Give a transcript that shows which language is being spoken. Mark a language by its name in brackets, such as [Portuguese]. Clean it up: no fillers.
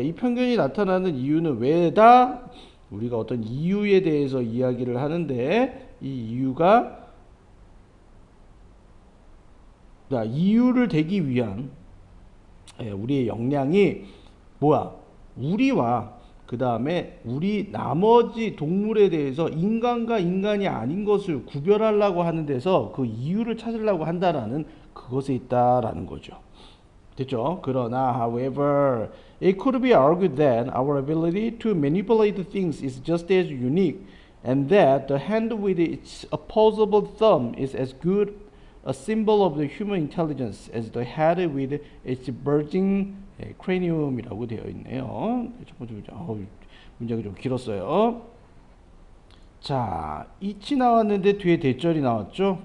[Korean] 이 편견이 나타나는 이유는 왜다? 우리가 어떤 이유에 대해서 이야기를 하는데 이 이유가 이유를 대기 위한 우리의 역량이 뭐야? 우리와 그 다음에 우리 나머지 동물에 대해서 인간과 인간이 아닌 것을 구별하려고 하는 데서 그 이유를 찾으려고 한다라는 그것에 있다라는 거죠. 됐죠? 그러나 [English] however it could be argued that our ability to manipulate things is just as unique and that the hand with its opposable thumb is as good a symbol of the human intelligence as the head with its bulging cranium [Korean] 이라고 되어 있네요. 첫 번째 문장. 문장이 좀 길었어요. 자, 이치 나왔는데 뒤에 대절이 나왔죠.